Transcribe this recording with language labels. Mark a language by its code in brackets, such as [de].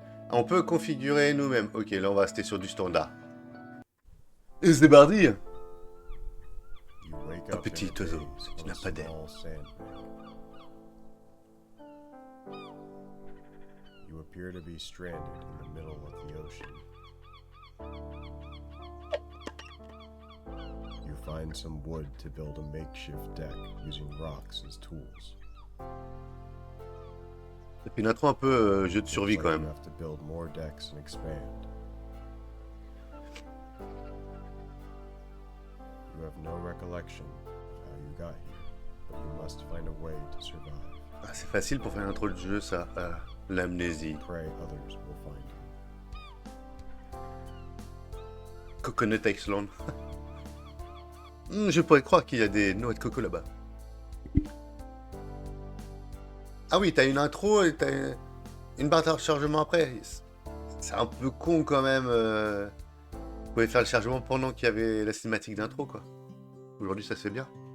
[fr] On peut configurer nous-mêmes. Ok, là on va rester sur du standard. Et c'est parti. Un petit oiseau, tu n'as pas d'aile. [en] You appear to be stranded in the middle of the ocean. You find some wood to build a makeshift deck using rocks as tools. [fr] C'est une intro un peu jeu de survie [en] Looks [fr] quand [en] like you [fr] même. [en] have to build more decks and expand. You have no recollection of how you got here, but you must find a way to survive. [fr] Ah, c'est facile pour faire une intro de jeu ça. L'amnésie. [en] Pray others will find you. Coconut Island. [fr] Je pourrais croire qu'il y a des noix de coco là-bas. Ah oui, t'as une intro et t'as une barre de rechargement après. C'est un peu con quand même. Vous pouvez faire le chargement pendant qu'il y avait la cinématique d'intro, quoi. Aujourd'hui, ça se fait bien.